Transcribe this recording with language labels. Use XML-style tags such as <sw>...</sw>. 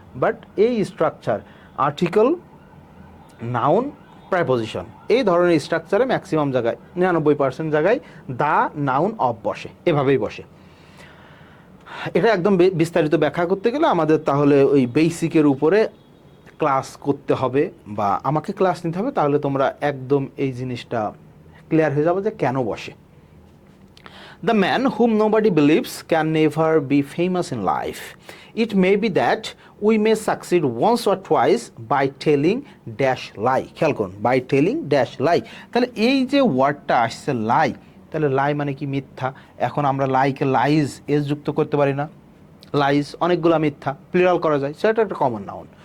<bn>But এই structure article, noun, preposition, এই ধরনের স্ট্রাকচারে ম্যাক্সিমাম জায়গায় 99% জায়গায় দা, নাউন, অফ বসে, এভাবেই বসে। এটা একদম বিস্তারিত ব্যাখ্যা করতে গেলে আমাদের তাহলে ওই বেসিকের উপরে ক্লাস করতে হবে, বা আমাকে ক্লাস নিতে হবে, তাহলে তোমরা একদম এই জিনিসটা ক্লিয়ার হয়ে যাবে যে কেন বসে।</bn> <en>The man whom nobody believes can never be famous in life. It may be that we may succeed once or twice by telling dash lie.</en> <bn>খেয়াল করুন,</bn> <en>By telling dash lie.</en> <bn>তাহলে এই যে ওয়ার্ডটা আসছে লাই, তাহলে লাই মানে কি? মিথ্যা। এখন আমরা লাইকে লাইজ এস যুক্ত করতে পারি না? লাইজ অনেকগুলো মিথ্যা, প্লুরাল করা যায়, সেটা একটা কমন নাউন।</bn>